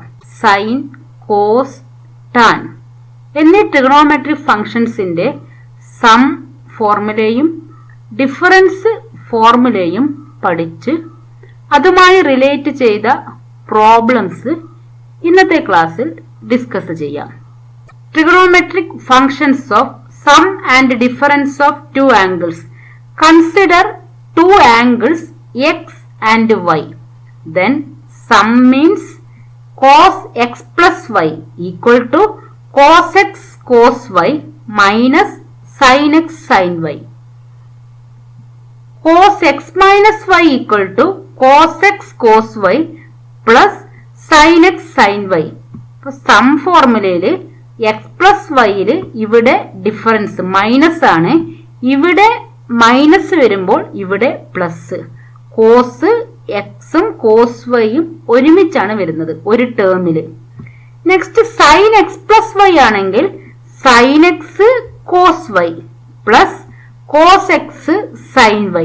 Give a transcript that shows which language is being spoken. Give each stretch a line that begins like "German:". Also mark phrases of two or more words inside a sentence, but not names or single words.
English: sine, cos, tan
Malayalam: എന്നീ ട്രിഗണോമെട്രിക് ഫങ്ഷൻസിന്റെ സം ഫോർമുലയും ഡിഫറൻസ് ഫോർമുലയും പഠിച്ച് അതുമായി റിലേറ്റ് ചെയ്ത പ്രോബ്ലംസ് ഇന്നത്തെ ക്ലാസ്സിൽ ഡിസ്കസ് ചെയ്യാം.
English: trigonometric functions of sum and difference of two angles. consider two angles x and y. Then sum means cos x plus y equal to cos x cos y minus sin x sin y. Cos x minus y equal to cos x cos y plus sin x sin y.
Malayalam: അപ്പോൾ സം ഫോർമുലയില് എക്സ് പ്ലസ് വൈയില് ഇവിടെ
English: difference minus
Malayalam: ആണ്, ഇവിടെ മൈനസ് വരുമ്പോൾ ഇവിടെ പ്ലസ്. കോസ് എക്സും കോസ് വൈയും ഒരുമിച്ചാണ് വരുന്നത് ഒരു ടേമില്.
English: next sin x plus y ആണെങ്കിൽ sin x cos y plus cos x sin y.